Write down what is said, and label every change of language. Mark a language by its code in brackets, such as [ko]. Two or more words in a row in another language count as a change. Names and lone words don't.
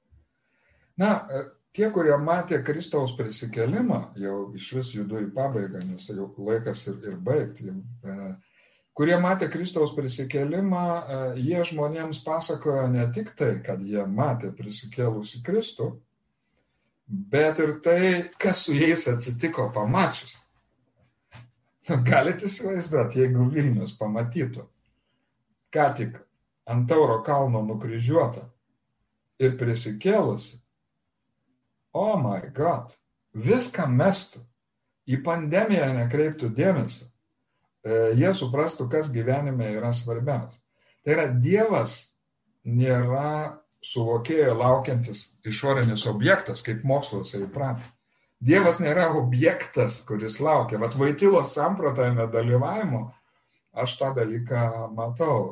[lt] Tie, kurie matė Kristaus prisikėlimą, jau iš vis judu į pabaigą, nes jau laikas ir baigti, kurie matė Kristaus prisikėlimą, jie žmonėms pasakojo ne tik tai, kad jie matė prisikėlusį Kristų, bet ir tai, kas su jais atsitiko pamačius. Galite įsivaizduoti, jeigu Vilnius pamatytų, ką tik ant Tauro kalno nukryžiuota ir prisikėlusi, [en] oh my God, [lt] viską mestų, į pandemiją nekreiptų dėmesio, jie suprastų, kas gyvenime yra svarbiausia. Tai yra, Dievas nėra suvokėjo laukiantis išorinis objektas, kaip moksluose įpratę. Dievas nėra objektas, kuris laukia. Vat Voitylos samprotavime dalyvavimo aš tą dalyką matau.